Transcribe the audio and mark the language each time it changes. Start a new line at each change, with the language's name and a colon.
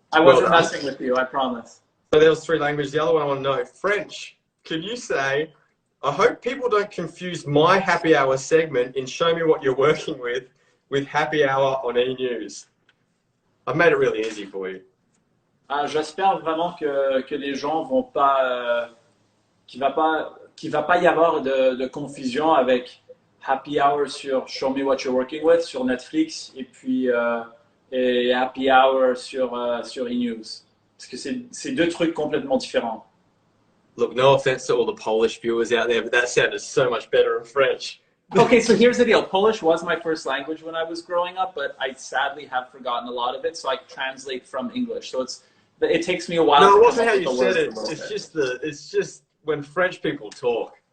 English: I wasn't messing with you, I promise. So there was 3 languages. The other one I want to know, French. Can you say, I hope people don't confuse my Happy Hour segment in Show Me What You're Working with Happy Hour on E-News. I've made it really easy for you.
French: J'espère vraiment que les gens vont pas, qu'il va pas y avoir de confusion avec Happy Hour sur Show Me What You're Working With sur Netflix et puis et Happy Hour sur E-News. Parce que c'est 2 trucs complètement différents.
English: Look, no offense to all the Polish viewers out there, but that sounded so much better in French. Okay, so here's the deal. Polish was my first language when I was growing up, but I sadly have forgotten a lot of it, so I translate from English. So it takes me a while. No, it wasn't how you said it. It's just when French people talk.